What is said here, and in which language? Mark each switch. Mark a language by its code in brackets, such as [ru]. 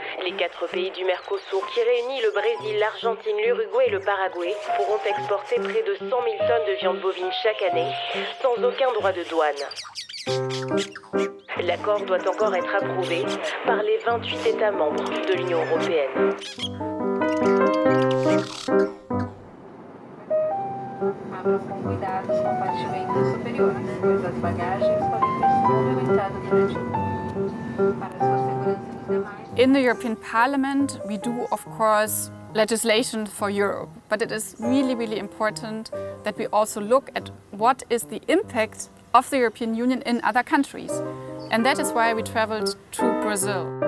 [fr] Les 4 pays du Mercosur qui réunissent le Brésil, l'Argentine, l'Uruguay et le Paraguay pourront exporter près de 100 000 tonnes de viande bovine chaque année sans aucun droit de douane. L'accord doit encore être approuvé par les 28 États membres de l'Union européenne. [pt] Abra com cuidado os compartimentos superiores, pois as bagagens podem ter se movimentado durante o voo. Para a sua segurança e dos demais. [en] In the European Parliament, we do, of course, legislation for Europe, but it is really, really important that we also look at what is the impact of the European Union in other countries. And that is why we traveled to Brazil.